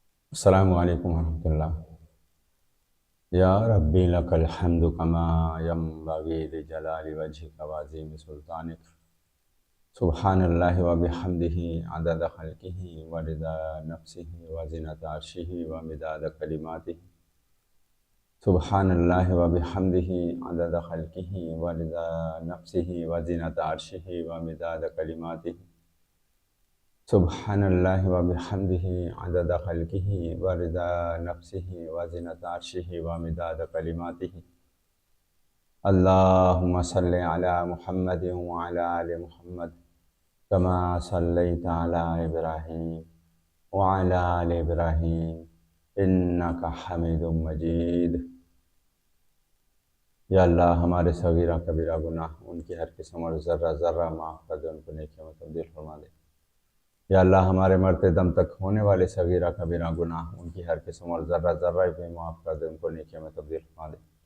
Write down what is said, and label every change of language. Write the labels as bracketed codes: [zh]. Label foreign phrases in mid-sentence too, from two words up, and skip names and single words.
[ar] السلام عليكم ورحمة الله. يا ربي لك الحمد كما ينبغي لجلال وجهك وعظيم سلطانك. سبحان الله وبحمده عدد خلقه ورضا نفسه وزنة عرشه ومداد كلماته. سبحان الله وبحمده عدد خلقه ورضا نفسه وزنة عرشه ومداد كلماته. سبحان الله وبحمده عدد خلقه ورضا نفسه وزنة عرشه ومداد كلماته. اللهم صل على محمد وعلى آل محمد كما صليت على إبراهيم وعلى آل إبراهيم إنك حميد مجيد. یا اللہ, [ur] ہمارے صغیرہ کبیرہ گناہ ان کی ہر قسم اور ذرہ ذرہ معاف کر دے، ان کو نیکیوں میں تبدیل فرما دے. [ar] یا اللہ, [ur] ہمارے مرتے دم تک ہونے والے صغیرہ کبیرہ گناہ ان کی ہر قسم اور ذرہ ذرہ بھی معاف کر دے، ان کو نیکیوں میں تبدیل فرما دے.